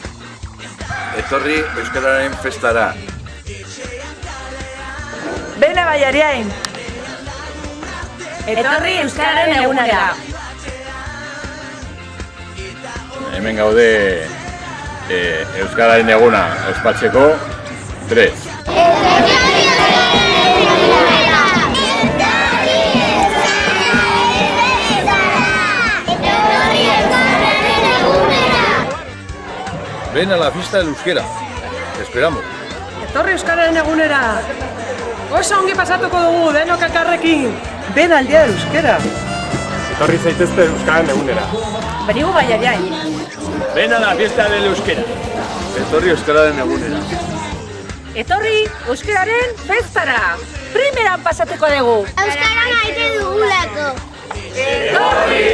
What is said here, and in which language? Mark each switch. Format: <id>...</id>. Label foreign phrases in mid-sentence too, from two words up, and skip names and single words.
<eu>Etorri euskararen festara. Bena baiariain! Etorri euskararen egunera. Hemen gaude euskararen eguna ospatzeko 3.</eu> <es>Ven a la fiesta del euskera. Te esperamos.</es> <eu>Etorri euskararen egunera! Oso ongi pasatuko dugu, denok elkarrekin!</eu> <es>Ben al día del euskera!</es> <eu>Etorri zaitezte euskararen egunera. Benigu baiariain.</eu> <es>Ven a la fiesta del euskera.</es> <eu>Etorri euskararen egunera. Etorri euskararen festara. Primeran pasatuko dugu. Euskara maite dugulako. Etorri</eu>